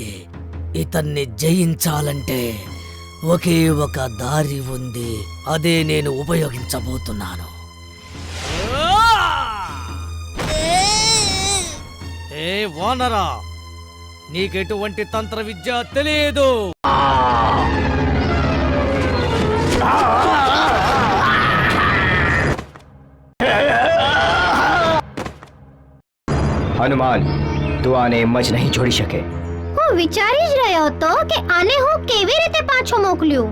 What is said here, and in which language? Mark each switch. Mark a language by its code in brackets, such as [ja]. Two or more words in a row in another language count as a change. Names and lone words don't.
[te] ఇతన్ని జయించాలంటే ఒకే ఒక దారి ఉంది. అదే నేను ఉపయోగించబోతున్నాను. ఏ వానరా, నీకెటువంటి తంత్ర విద్య తెలియదు. [gu] હનુમાન, તું આને એમ જ નહીં છોડી શકે. હું વિચારી જ રહ્યો હતો કે આને હું કેવી રીતે પાછો મોકલ્યું.